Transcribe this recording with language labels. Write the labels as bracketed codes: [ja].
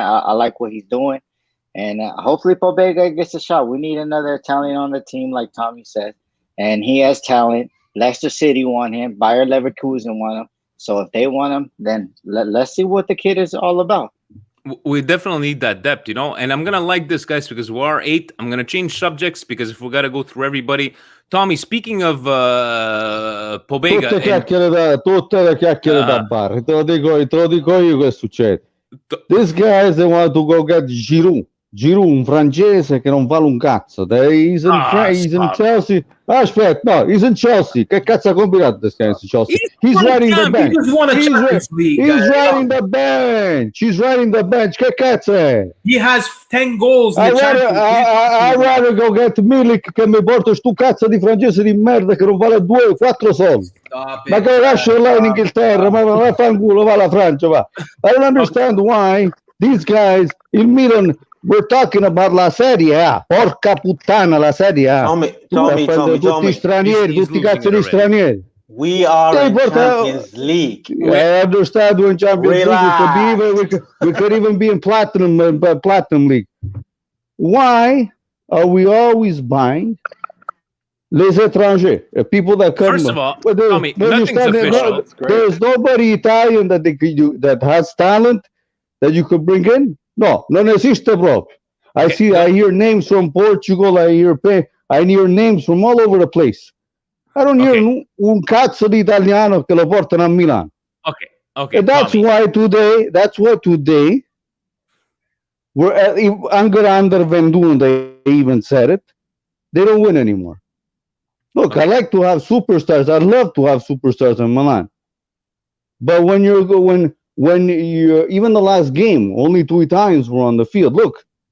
[en] I like what he's doing, and hopefully Pobega gets a shot. We need another Italian on the team, like Tommy said, and he has talent. Leicester City want him. Bayer Leverkusen want him. So if they want him, then let's see what the kid is all about. We definitely need that depth, and I'm going to like this, guys, because we are 8. I'm going to change subjects because if we got to go through everybody. Tommy, speaking of Pobega. [it] Tutte le chiacchiere da bar. Te lo dico io che succede. [en] These guys, they want to go get Giroud. [it] Giroud, un francese che non vale un cazzo. [en] He's in Chelsea. [it] Aspetta, no, [en] he's in Chelsea. [it] Che cazzo ha combinato [en] this guy in Chelsea? He's riding the bench. He's riding the bench. He's riding the bench. [it] Che cazzo è? [en] He has 10 goals in the Champions League. I rather go get [it] Milik che mi porta sto cazzo di francese di merda che non vale 2 o 4 soldi. Ma che lascia là in Inghilterra, ma va fanculo, va alla Francia, va. [en] I don't understand why these guys, il Milan. We're talking about la Serie A. [it] Porca puttana, la Serie A. Tommy, tutti stranieri, tutti cazzo di stranieri. [en] We are in Champions League. I understand we're in Champions League. We could even be in Platinum League. Why are we always buying [fr] les étrangers, [en] people that come? First of all, Tommy, nothing's official. There's nobody Italian that has talent that you could bring in. [it] No, non esiste proprio. [en] I hear names from Portugal. I hear names from all over the place. I don't hear [it] un cazzo di italiano che lo portano a Milan. [en] Okay. And that's why today, we're under venduno. They even said it. They don't win anymore. Look, I like to have superstars. I love to have superstars in Milan. But when even the last game, only 2 Italians were on the field. Look,